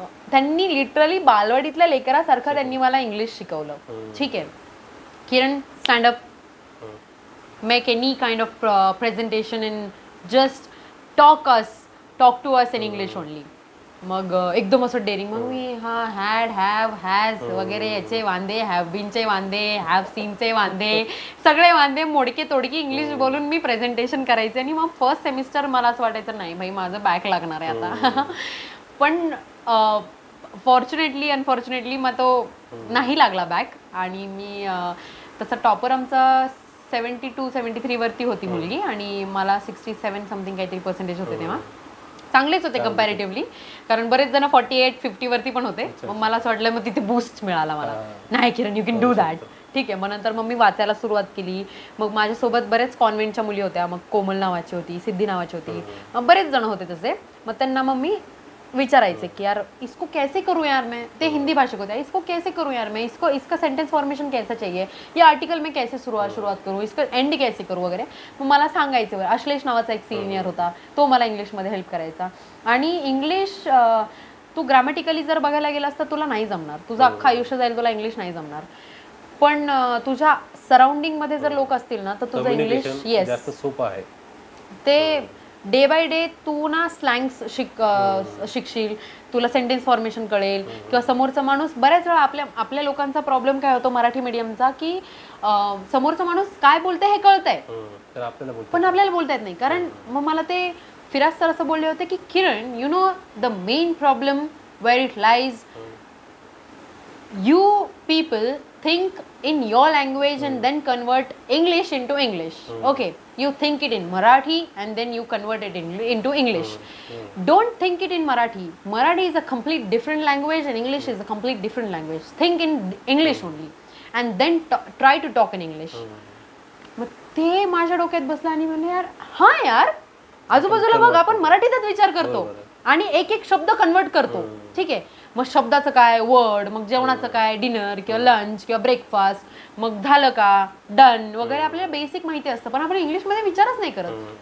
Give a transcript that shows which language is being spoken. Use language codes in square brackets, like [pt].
[mr] त्यांनी लिटरली बालवाडीतल्या लेकरासारखं त्यांनी मला इंग्लिश शिकवलं. [en] ठीक आहे Kiran, stand up, make any kind of presentation and just talk to us in English only. [mr] मग एकदम असं डेअरिंग. मग मी हॅड, हॅव, हॅज वगैरे याचे वांदे, हॅव बीनचे वांदे, हॅव सीनचे वांदे, सगळे वांदे मोडके तोडकी इंग्लिश बोलून मी प्रेझेंटेशन करायचे. आणि मग फर्स्ट सेमिस्टर मला असं वाटायचं नाही भाई माझं बॅक लागणार आहे आता. पण फॉर्च्युनेटली अनफॉर्च्युनेटली मग तो नाही लागला बॅक. आणि मी तसं टॉपर आमचा 72-73 वरती होती मुलगी आणि मला 67 समथिंग काहीतरी पर्सेंटेज होते तेव्हा. चांगलेच होते कम्पॅरेटिव्हली, कारण बरेच जण 48-50 वरती पण होते. मग मला असं वाटलं मग तिथे बूस्ट मिळाला मला, नाही किरण यू कॅन डू दॅट. ठीक आहे. मग नंतर मग मी वाचायला सुरुवात केली. मग माझ्यासोबत बरेच कॉन्व्हेंटच्या मुली होत्या. मग कोमल नावाची होती, सिद्धी नावाची होती, मग बरेच जण होते तसे. [hi] मग त्यांना मग मी विचारायचे की यार इसको कैसे करूँ यार मैं, ते हिंदी भाषिक होते, इसको कैसे करूँ यार मैं, इसका सेंटेंस फॉर्मेशन कैसा चाहिए, ये आर्टिकल में कैसे शुरुआत करूँ, इसका एंड कैसे करूँ वगैरे. [mr] मग मला सांगायचं. अश्लेष नावाचा एक सिनियर होता, तो मला इंग्लिशमध्ये हेल्प करायचा. आणि इंग्लिश तू ग्रॅमॅटिकली जर बघायला गेलास तर तुला नाही जमणार, तुझं अख्खं आयुष्य जाईल तुला इंग्लिश नाही जमणार. पण तुझ्या सराउंडिंग मध्ये जर लोक असतील ना तर तुझं इंग्लिश येस जास्त सोपं आहे. ते डे बाय डे तू ना स्लँग्स शिकशील, तुला सेंटेन्स फॉर्मेशन कळेल, किंवा समोरचा माणूस बऱ्याच वेळा आपल्या लोकांचा प्रॉब्लेम काय होतो मराठी मीडियमचा, की समोरचा माणूस काय बोलतंय हे कळतंय पण आपल्याला बोलता येत नाही. [en] कारण मग मला ते फिराज सर असं बोलले होते की Kiran, you know the main problem where it lies, you people think in your language and then convert English into English. Okay, you think it in Marathi and then you convert it into English. Don't think it in Marathi. Marathi is a complete different language and English is a complete different language. Think in English only and then try to talk in English. [mr] मग ते माझ्या डोक्यात बसलं आणि म्हणले यार, हा यार आजूबाजूला बघ आपण मराठीतच विचार करतो आणि एक एक शब्द कन्वर्ट करतो. ठीक आहे, मग शब्दाचं काय वर्ड, मग जेवणाचं काय डिनर किंवा लंच किंवा ब्रेकफास्ट, मग झालं का डन वगैरे आपल्याला बेसिक माहिती असतं, पण आपण इंग्लिशमध्ये विचारच नाही करत.